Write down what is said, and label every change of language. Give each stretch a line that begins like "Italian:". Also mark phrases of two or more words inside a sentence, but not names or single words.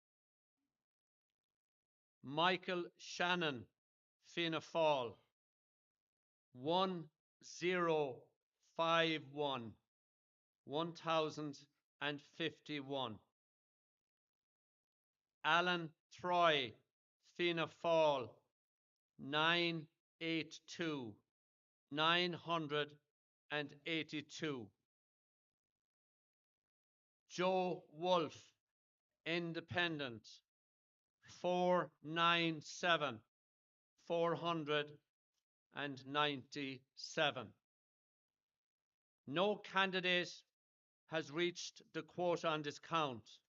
English: Michael Shannon, Fianna Fáil 1051 1051. Alan Troy, Fianna Fáil 982 982. Joe Wolf, Independent 497 497. No candidate has reached the quota on this count.